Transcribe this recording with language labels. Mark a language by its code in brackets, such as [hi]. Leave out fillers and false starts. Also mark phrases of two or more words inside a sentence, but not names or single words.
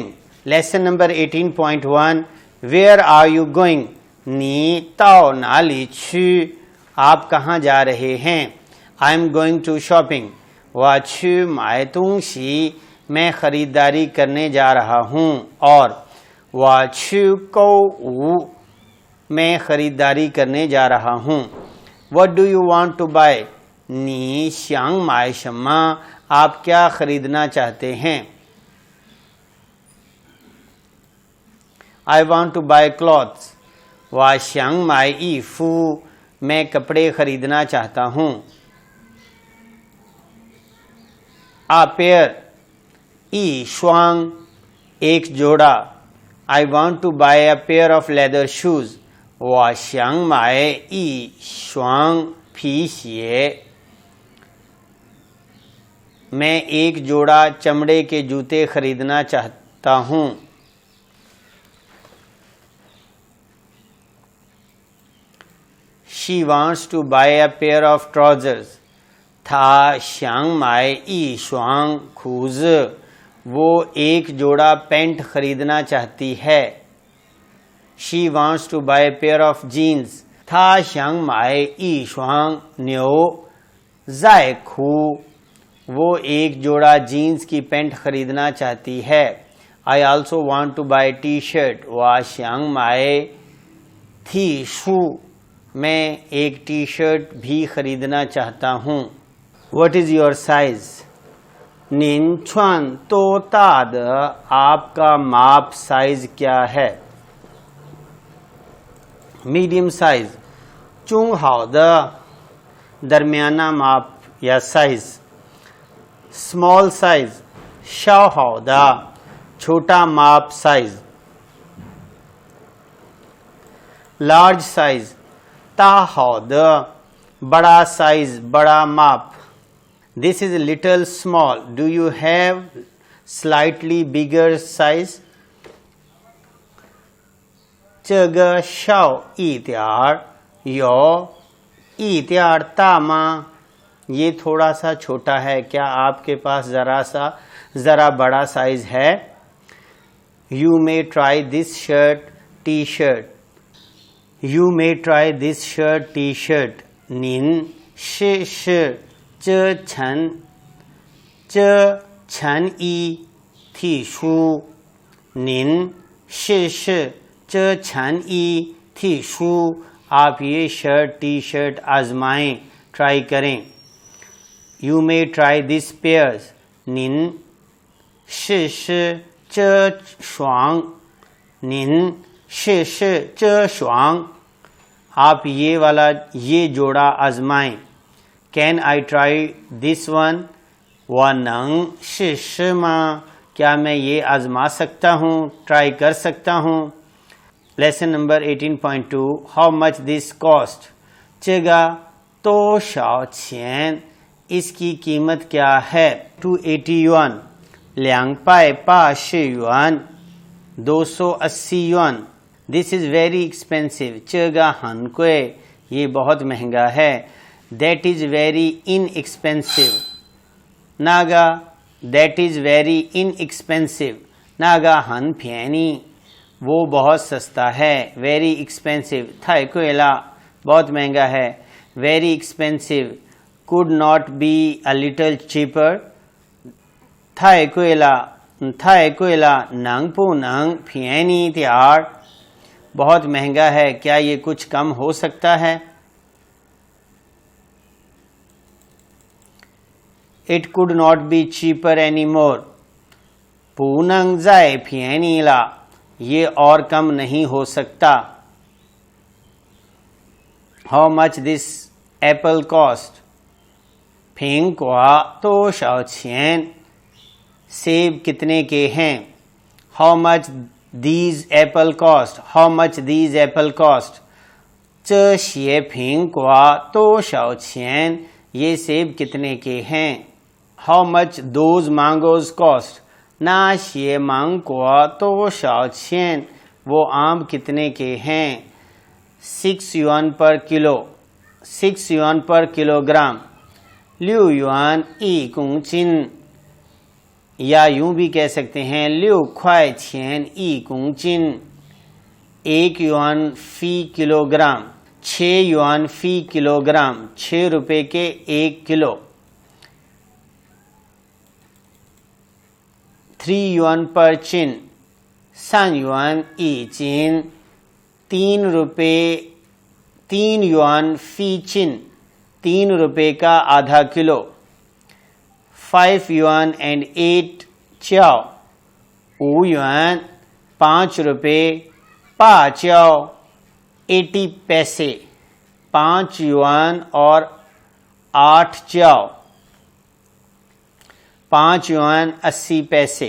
[en] lesson number 18.1 where are you going, [zh] 你到哪里去, [hi] आप कहाँ जा रहे हैं। [en] I am going to shopping. [zh] 我去买东西, [hi] मैं खरीदारी करने जा रहा हूँ। और [zh] 我去购, [hi] मैं खरीदारी करने जा रहा हूँ। [en] What do you want to buy? [zh] 你想买什么, [hi] आप क्या खरीदना चाहते हैं। [en] I want to buy clothes. [zh] 我想买衣服, [hi] मैं कपड़े खरीदना चाहता हूँ। [en] a pair [zh] 一双, [hi] एक जोड़ा। [en] I want to buy a pair of leather shoes. [zh] 我想买一双皮鞋。 [hi] मैं एक जोड़ा चमड़े के जूते खरीदना चाहता हूँ। [en] She wants to buy a pair of trousers. [zh] 她想买一双裤子。 [hi] वो एक जोड़ा पैंट खरीदना चाहती है। [en] She wants to buy a pair of jeans. [zh] 她想买一双牛仔裤。 [hi] वो एक जोड़ा जीन्स की पैंट खरीदना चाहती है। [en] I also want to buy a t-shirt. [zh] 我想买 T 恤， [hi] मैं एक टी शर्ट भी खरीदना चाहता हूँ। [en] What is your size? [zh] 您穿多大的， [hi] आपका माप साइज क्या है। [en] medium size, [zh] 中好的 [hi] दरमियाना माप या साइज। [en] small size, [zh] 小好的 [hi] छोटा माप साइज। [en] large size, [zh] 大好的 [hi] बड़ा साइज बड़ा माप। [en] This is a little small. Do you have slightly bigger size? [zh] 这个小一点儿，有一点儿大吗？ [hi] ये थोड़ा सा छोटा है, क्या आपके पास जरा बड़ा साइज है। [en] You may try this shirt, T-shirt. You may try this shirt, T-shirt. [zh] 您试试这衬衣 T 恤。您试试这衬衣 T 恤， [hi] आप ये शर्ट [en] T shirt [hi] आजमाएं, ट्राई करें। [en] You may try this pairs. [zh] 您试试这双。您试试这双， [hi] आप ये जोड़ा आजमाएं। [en] Can I try this one? [zh] 我能试试吗？ [hi] क्या मैं ये आजमा सकता हूँ, ट्राई कर सकता हूँ। [en] lesson number 18.2 How much this cost? [zh] 这个多少钱？ [hi] इसकी कीमत क्या है। [en] 280 yuan, 280 yuan, 280 yuan. This is very expensive. [zh] 这个很贵， [hi] ये बहुत महंगा है। [en] That is very inexpensive. 那个 That is very inexpensive. [zh] 那个很便宜， [hi] वो बहुत सस्ता है। [en] Very expensive [zh] 太贵了， [hi] बहुत महंगा है। [en] Very expensive could not be a little cheaper. [zh] 太贵了，能不能便宜点儿？ [hi] बहुत महंगा है, क्या ये कुछ कम हो सकता है। [en] It could not be cheaper anymore. [zh] 不能再便宜了， [hi] ये और कम नहीं हो सकता। [en] How much this apple cost? [zh] 苹果多少钱？ [hi] सेब कितने के हैं। [en] How much these apple cost? How much these apple cost? [zh] 这些苹果多少钱？ [hi] ये सेब कितने के हैं। [en] How much those mangoes cost? [zh] 那些芒果多少钱？ [hi] वो आम कितने के हैं। [en] 6 yuan per kilo, 6 yuan per kilogram. [zh] 6 yuan 1公斤, [hi] या यूं भी कह सकते हैं 6 [zh] 块钱1公斤, [hi] 1 yuan फी किलोग्राम, 6 yuan फी किलोग्राम, 6 रुपए के 1 किलो। 3 yuan पर चिन, 3 yuan 1斤, 3 yuan फी चिन, 3 रुपए का आधा किलो। 5 yuan and 8 च्याओ, 5 yuan 5 रुपए, 8 च्याओ 80 पैसे, 5 yuan और 8 च्याओ, 5 yuan 80 पैसे।